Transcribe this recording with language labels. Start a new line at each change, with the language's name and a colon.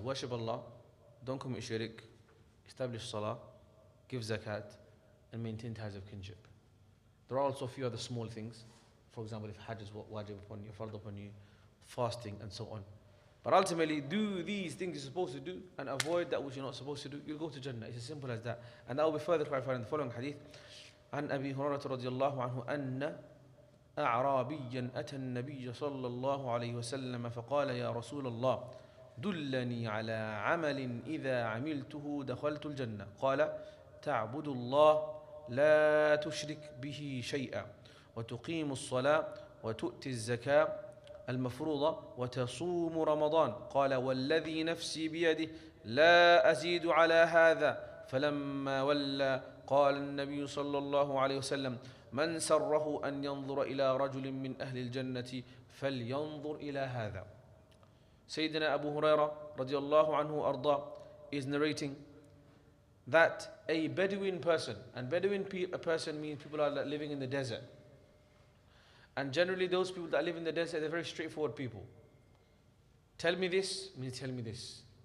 English: Worship Allah, don't commit shirk, establish salah, give zakat, and maintain ties of kinship. There are also a few other small things. For example, if Hajj is wajib upon you, fard upon you, fasting, and so on. But ultimately, do these things you're supposed to do and avoid that which you're not supposed to do. You'll go to Jannah. It's as simple as that. And that will be further clarified in the following hadith.
Arabic: عن أبي هريرة رضي الله عنه أن أعرابيا أتى النبي صلى الله عليه وسلم فقال يا رسول الله دلني على عمل إذا عملته دخلت الجنة قال تعبد الله لا تشرك به شيئا وتقيم الصلاة وتؤتي الزكاة المفروضة وتصوم رمضان قال والذي نفسي بيده لا أزيد على هذا فلما ولى قال النبي صلى الله عليه وسلم من سره أن ينظر إلى رجل من أهل الجنة فلينظر إلى هذا.
English: Sayyidina Abu Hurairah radiallahu anhu arda is narrating that a Bedouin person, and Bedouin a person means people are living in the desert. And generally those people that live in the desert, they're very straightforward people. Tell me this means tell me this.